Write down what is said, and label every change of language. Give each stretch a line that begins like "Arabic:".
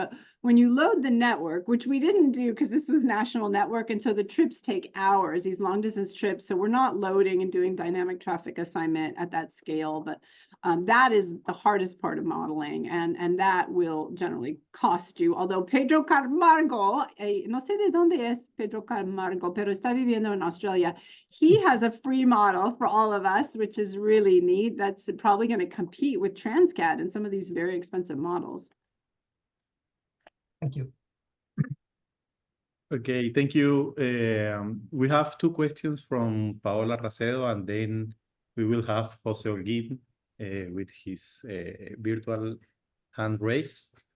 English: But when you load the network, which we didn't do because this was national network, and so the trips take hours, these long distance trips, so we're not loading and doing dynamic traffic assignment at that scale. But that is the hardest part of modeling, and that will generally cost you. Although
Spanish: Pedro Camargo, no sé de dónde es Pedro Camargo, pero está viviendo en Australia.
English: He has a free model for all of us, which is really neat. That's probably going to compete with Transcat and some of these very expensive models. Thank you. Okay, thank you. We have 2 questions from Paola Racedo, and then we will have Jose Holguin with his virtual hand raised.